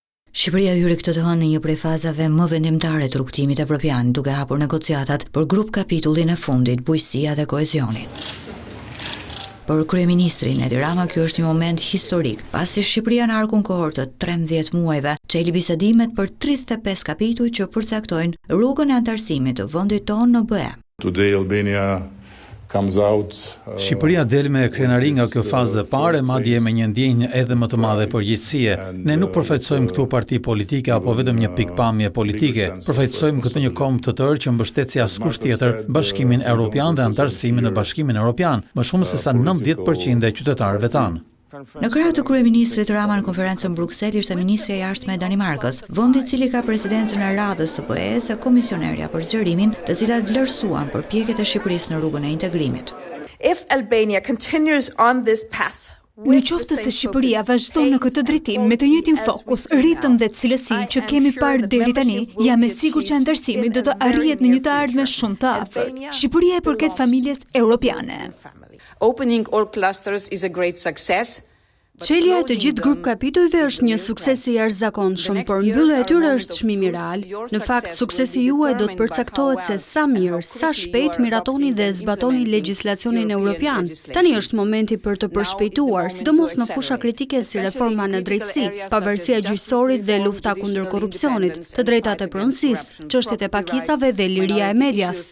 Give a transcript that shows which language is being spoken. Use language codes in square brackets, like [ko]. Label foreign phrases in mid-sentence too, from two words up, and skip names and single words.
[sq] Shqipëria hyri këtë të hënë në një prej fazave më vendimtare të rrugtimit evropian, duke hapur negociatat për grup kapitullin e fundit, bujqësia dhe kohezioni. Për kryeministrin Edi Rama, kjo është një moment historik, pasi Shqipëria në arkun kohor të 13 muajve çeli bisedimet për 35 kapituj që përcaktojnë rrugën e antarësimit të vendit tonë në BE. [en] Today Albania comes out. [sq] Shqipëria del me krenari nga kjo fazë e parë, madje me një ndjenjë edhe më të madhe përgjegjësie. Ne nuk përfaqësojmë këtu parti politike apo vetëm një pikpamje politike. Përfaqësojmë këtë një kom të tërë që mbështet si askush tjetër Bashkimin Evropian dhe antarësimin në Bashkimin Evropian, më shumë se sa 90% e qytetarëve tanë. Në krah të kryeministrit Rama në konferencën Bruksel ishte ministri e jashtme e Danimarkës, vendi i cili ka presidencën e radhës së BE-s e komisionerja për zgjerimin, të cilat vlerësuan përpjekjet e Shqipërisë në rrugën e integrimit. [en] If Albania continues on this path, [sq] në qoftë se Shqipëria vazhdon në këtë drejtim me të njëjtin fokus, ritëm dhe cilësi që kemi parë deri tani, jam e sigurt që antarësimi do të arrihet në një të ardhme shumë të afërt. Shqipëria e përket familjes europiane. [en] Opening all clusters is a great success. [sq] Çelja e të gjithë grup kapitujve është një sukses i jashtëzakonshëm, por mbyllja e tyre është çmimi real. Në fakt, suksesi juaj do të përcaktohet se sa mirë, sa shpejt miratoni dhe zbatoni legjislacionin evropian. Tani është momenti për të përshpejtuar, sidomos në fusha kritike si reforma në drejtësi, pavarësia gjyqësorit dhe lufta kundër korrupsionit, të drejtat e pronësisë, çështjet e pakicave dhe liria e medias.